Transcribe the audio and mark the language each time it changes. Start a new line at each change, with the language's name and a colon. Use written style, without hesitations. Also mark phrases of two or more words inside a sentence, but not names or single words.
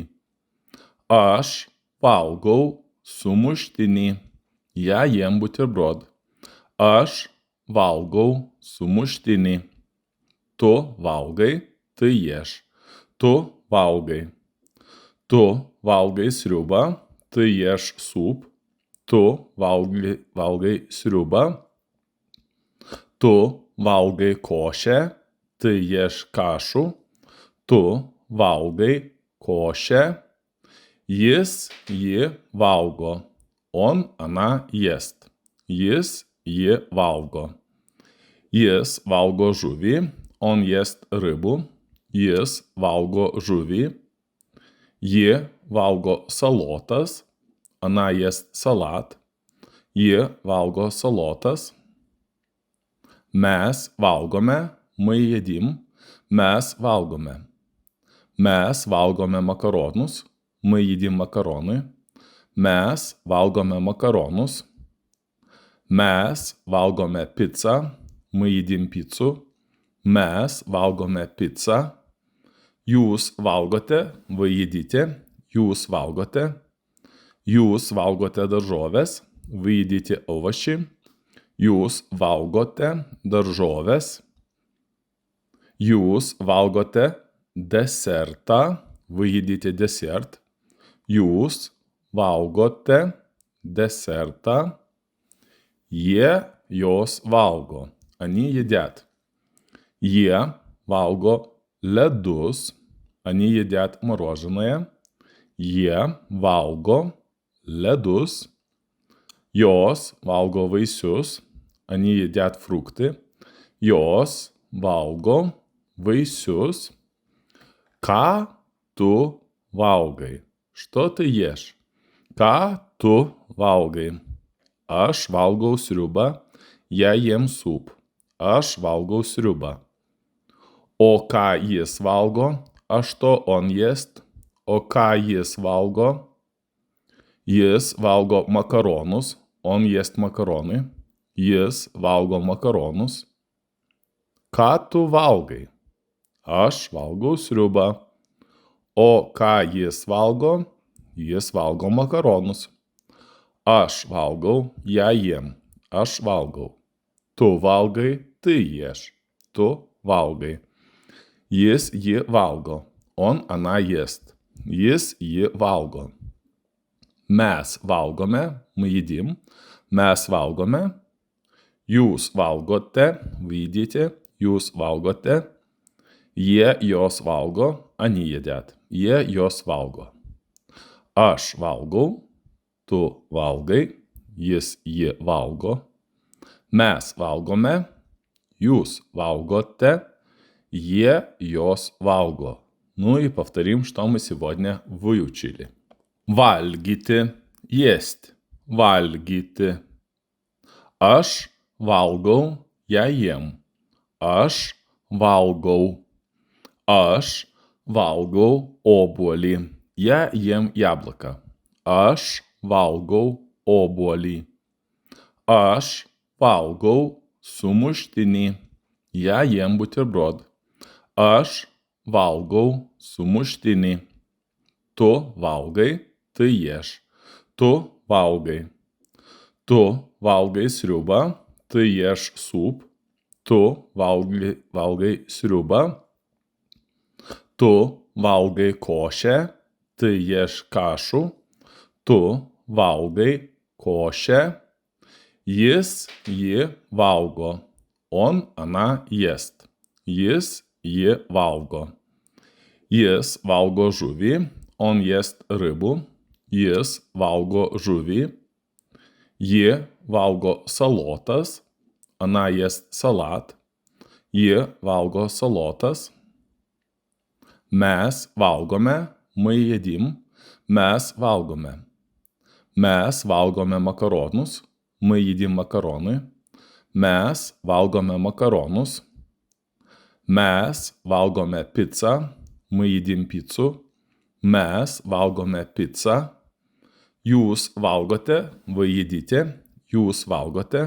Lithuanian: Aš valgau sumuštinį.
Russian: Я ем бутерброд.
Lithuanian: Aš valgau sumuštinį. Tu valgai,
Russian: ты ешь.
Lithuanian: Tu valgai. Tu valgai sriubą,
Russian: ты ешь суп.
Lithuanian: Tu valgai sriubą. Tu valgai košę,
Russian: ты ешь кашу.
Lithuanian: Tu valgai košę. Jis, ji valgo.
Russian: Он, она ест.
Lithuanian: Jis, ji valgo. Jis valgo žuvį.
Russian: Он ест рыбу.
Lithuanian: Jis valgo žuvį. Ji valgo salotas.
Russian: Она ест салат.
Lithuanian: Ji valgo salotas. Mes valgome.
Russian: Мы едим.
Lithuanian: Mes valgome. Mes valgome makaronus.
Russian: Мы едим макароны.
Lithuanian: Mes valgome makaronus. Mes valgome picą.
Russian: Мы едим пиццу.
Lithuanian: Mes valgome picą. Jūs valgote.
Russian: Вы едите.
Lithuanian: Jūs valgote. Jūs valgote daržoves.
Russian: Вы едите овощи.
Lithuanian: Jūs valgote daržoves. Jūs valgote desertą.
Russian: Вы едите десерт.
Lithuanian: Jūs valgote десерта. Jie, jos valgo.
Russian: Они едят.
Lithuanian: Jie valgo ledus.
Russian: Они едят мороженое.
Lithuanian: Jie valgo ledus. Jos valgo vaisius.
Russian: Они едят фрукты.
Lithuanian: Jos valgo vaisius. Ką tu valgai?
Russian: Что ты ешь?
Lithuanian: Ką tu valgai? Aš valgau sriubą.
Russian: Я ем суп.
Lithuanian: Aš valgau sriubą. O ką jis valgo?
Russian: А что он ест?
Lithuanian: O ką jis valgo? Jis valgo makaronus.
Russian: Он ест макароны.
Lithuanian: Jis valgo makaronus. Ką tu valgai? Aš valgau sriubą. O ką jis valgo? Jis valgo makaronus. Aš valgau,
Russian: я ем.
Lithuanian: Aš valgau. Tu valgai,
Russian: ты ешь.
Lithuanian: Tu valgai. Jis, ji valgo.
Russian: Он, она ест.
Lithuanian: Jis, ji valgo. Mes valgome,
Russian: мы едим.
Lithuanian: Mes valgome. Jūs valgote,
Russian: вы едите.
Lithuanian: Jūs valgote. Jie, jos valgo.
Russian: Они едят.
Lithuanian: Jie, jos valgo. Aš valgau. Tu valgai. Jis, ji valgo. Mes valgome. Jūs valgoте. Jie, jos valgo.
Russian: Ну и повторим, что мы сегодня выучили.
Lithuanian: Valgyti, есть. Valgyti. Aš valgau,
Russian: я ем.
Lithuanian: Aš valgau. Aš valgau obuolį.
Russian: Я ем яблоко.
Lithuanian: Aš valgau obuolį. Aš valgau sumuštinį.
Russian: Я ем бутерброд.
Lithuanian: Aš valgau sumuštinį. Tu valgai,
Russian: ты ешь.
Lithuanian: Tu valgai. Tu valgai sriubą,
Russian: ты ешь суп.
Lithuanian: Tu valgai sriubą. Tu valgai košę,
Russian: ты ешь кашу.
Lithuanian: Tu valgai košę. Jis, ji valgo.
Russian: Он, она ест.
Lithuanian: Jis, ji valgo. Jis valgo žuvį.
Russian: Он ест рыбу.
Lithuanian: Jis valgo žuvį. Ji valgo salotas.
Russian: Она ест салат.
Lithuanian: Ji valgo salotas. Mes valgome,
Russian: мы едим,
Lithuanian: mes valgome. Mes valgome makaronus,
Russian: мы едим макароны.
Lithuanian: Mes valgome makaronus. Mes valgome pizzą,
Russian: мы едим пиццу.
Lithuanian: Mes valgome pizzą. Jūs valgote,
Russian: вы едите,
Lithuanian: jūs valgote.